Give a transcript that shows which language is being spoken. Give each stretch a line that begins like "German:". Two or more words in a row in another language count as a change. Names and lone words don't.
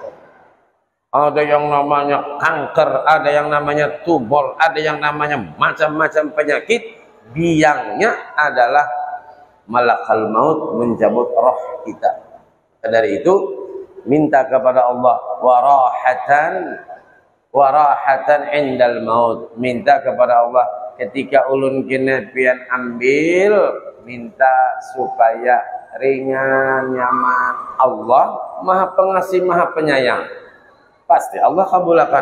Indonesian: Ada yang namanya kanker, ada yang namanya tumor, ada yang namanya macam-macam penyakit. Biangnya adalah
Arabic: ملك الموت
Indonesian: mencabut roh kita. Dari itu minta kepada Allah
Arabic: وراحة عند الموت,
Indonesian: minta kepada Allah ketika ulun kena pian ambil, minta supaya ringan nyaman. Allah Maha Pengasih Maha Penyayang, pasti Allah kabulkan.